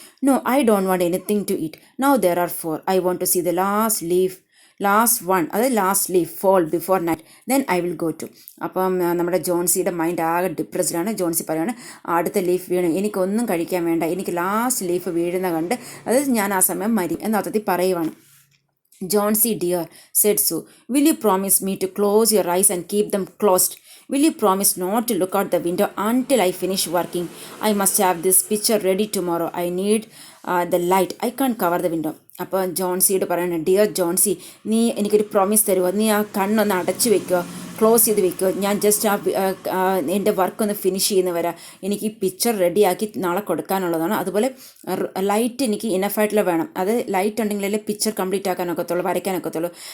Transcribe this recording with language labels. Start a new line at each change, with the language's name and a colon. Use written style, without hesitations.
English: No, I don't want anything to eat. Now there are 4. I want to see the last one, അതായത് last leaf fall before night, then I will go to.
Malayalam: അപ്പം നമ്മുടെ ജോൺസിയുടെ mind ആകെ ഡിപ്രസ്ഡാണ്. ജോൺസി പറയുകയാണ്, അടുത്ത leaf വീണു, എനിക്കൊന്നും കഴിക്കാൻ വേണ്ട, എനിക്ക് ലാസ്റ്റ് ലീഫ് വീഴുന്ന കണ്ട് അതായത് ഞാൻ ആ സമയം മരി എന്ന അർത്ഥത്തിൽ പറയുവാണ്.
English: Johnsy dear, said Sue, will you promise me to close your eyes and keep them closed? Will you promise not to look out the window until I finish working? I must have this picture ready tomorrow. I need the light. I can't cover the window.
Malayalam: അപ്പോൾ ജോൺസിയോട് പറയണം, dear Johnsy, നീ എനിക്കൊരു promise തരുമോ? നീ ആ കണ്ണൊന്ന് അടച്ചു വെക്കുമോ, close ചെയ്ത് വെക്കുമോ? ഞാൻ ജസ്റ്റ് എൻ്റെ വർക്കൊന്ന് ഫിനിഷ് ചെയ്യുന്ന വരെ എനിക്ക് ഈ പിക്ചർ റെഡിയാക്കി നാളെ കൊടുക്കാനുള്ളതാണ്. അതുപോലെ ലൈറ്റ് എനിക്ക് ഇനഫായിട്ടുള്ള വേണം. അത് ലൈറ്റ് ഉണ്ടെങ്കിലല്ലേ പിക്ചർ കംപ്ലീറ്റ് ആക്കാനൊക്കത്തുള്ളൂ, വരയ്ക്കാനൊക്കത്തുള്ളൂ.